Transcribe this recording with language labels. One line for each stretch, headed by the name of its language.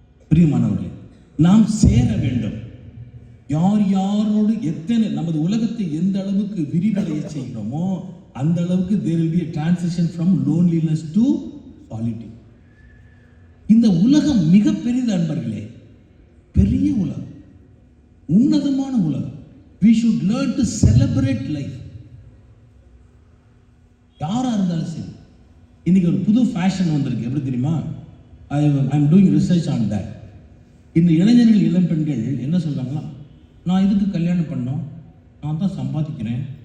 Tamil: பிரியமானவர்களே, நாம் சேர வேண்டும். யார் யாரோடு எத்தனை நமது உலகத்தை எந்த அளவுக்கு விரிவடைய செய்கிறோமோ அந்த அளவுக்கு
English: there will be a transition from loneliness to solitude.
Tamil: இந்த உலகம் மிக பெரிது அன்பர்களே, பெரிய உலகம், உன்னதமான உலகம்.
English: we should learn to celebrate life.
Tamil: யாரா இருந்தாலும் சரி. இன்னைக்கு ஒரு புது ஃபேஷன் வந்திருக்கு, எப்படி தெரியுமா?
English: I am doing research on that.
Tamil: இந்த இளைஞர்கள் இளம் பெண்கள் என்ன சொல்றாங்களா, நான் இதுக்கு கல்யாணம் பண்ணோம், நான் தான் சம்பாதிக்கிறேன்.